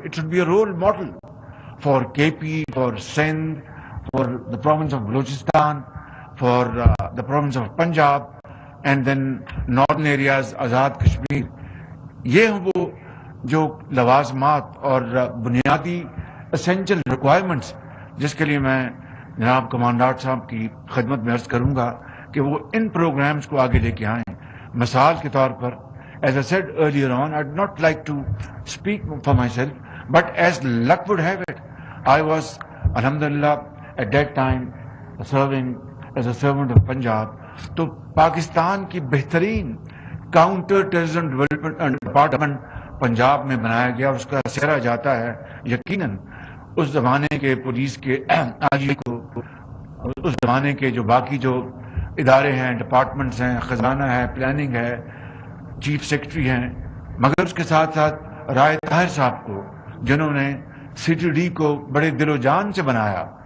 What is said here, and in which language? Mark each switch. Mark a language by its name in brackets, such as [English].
[English] It should be a role model for K P, for Sindh, for the province of Balochistan, for the province of Punjab and then northern areas Azad Kashmir. [Urdu] یہ وہ جو لوازمات اور بنیادی اسینشل ریکوائرمنٹس جس کے لیے میں جناب کمانڈنٹ صاحب کی خدمت میں عرض کروں گا کہ وہ ان پروگرامز کو آگے لے کے آئیں. مثال کے طور پر [English] as I said earlier on, I'd not like to speak for myself, but as luck would have it, I was, alhamdulillah, at that time serving as a servant of Punjab. [Urdu] تو پاکستان کی بہترین counter terrorism development department Punjab میں بنایا گیا. اس کا سہرا جاتا ہے یقیناً اس زمانے کے پولیس کے آئی کو، اس زمانے کے جو باقی جو ادارے ہیں، ڈپارٹمنٹس ہیں، خزانہ ہے، پلاننگ ہے، چیف سیکرٹری ہیں، مگر اس کے ساتھ ساتھ رائے طاہر صاحب کو جنہوں نے سی ٹی ڈی کو بڑے دل و جان سے بنایا.